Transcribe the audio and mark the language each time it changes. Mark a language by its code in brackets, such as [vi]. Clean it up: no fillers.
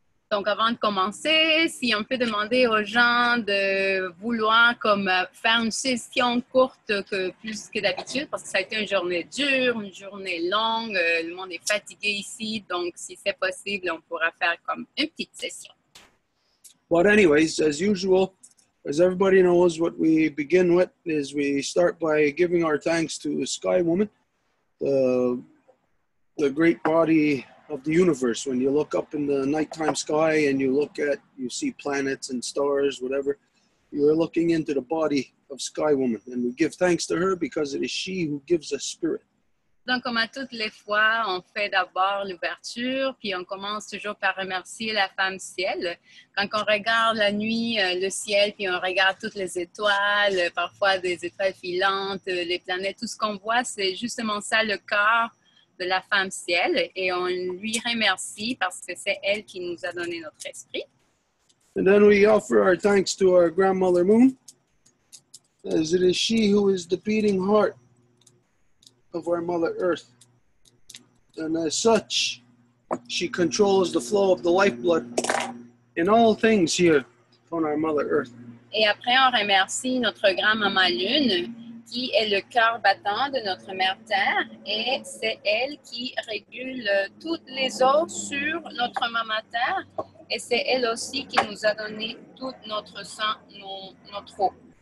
[fr] Donc, avant de commencer, si on peut demander aux gens de vouloir comme faire une session courte plus que d'habitude, parce que ça a été une journée dure, une journée longue, le monde est fatigué ici, donc si c'est possible, on pourra faire comme une petite session. [en] But anyways, as usual, as everybody knows, what we begin with is we start by giving our thanks to Sky Woman, the great body of the universe. When you look up in the nighttime sky and you see planets and stars, whatever, you're looking into the body of Sky Woman. And we give thanks to her because it is she who gives us spirit. [fr] Donc, comme à toutes les fois, on fait d'abord l'ouverture, puis on commence toujours par remercier la femme ciel. Quand on regarde la nuit, le ciel, puis on regarde toutes les étoiles, parfois des étoiles filantes, les planètes, tout ce qu'on voit, c'est justement ça, le cœur de la femme ciel. Et on lui remercie parce que c'est elle qui nous a donné notre esprit. [en] And then we offer our thanks to our grandmother Moon, as it is she who is the beating heart of our Mother Earth. And as such, she controls the flow of the lifeblood in all things here on our Mother Earth. [fr] Et après, on remercie notre grand-maman Lune, qui est le cœur battant de notre mère Terre, et c'est elle qui régule toutes les eaux sur notre maman Terre, et c'est elle aussi qui nous a donné tout notre sang, notre eau.